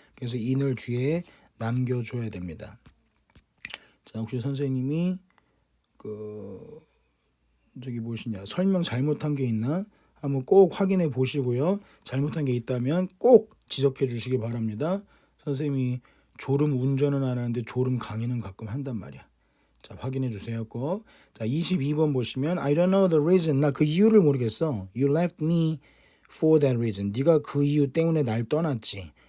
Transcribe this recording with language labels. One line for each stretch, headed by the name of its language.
Korean: 그래서 in을 뒤에 남겨줘야 됩니다. 자, 혹시 선생님이 저기 무엇이냐 설명 잘못한 게 있나 한번 꼭 확인해 보시고요. 잘못한 게 있다면 꼭 지적해 주시기 바랍니다. 선생님이 졸음 운전은 안 하는데 졸음 강의는 가끔 한단 말이야. 자, 확인해 주세요. 꼭. 자, 22번 보시면
English: I don't know the reason.
Korean: 나 그 이유를 모르겠어.
English: You left me for that reason.
Korean: 네가 그 이유 때문에 날 떠났지.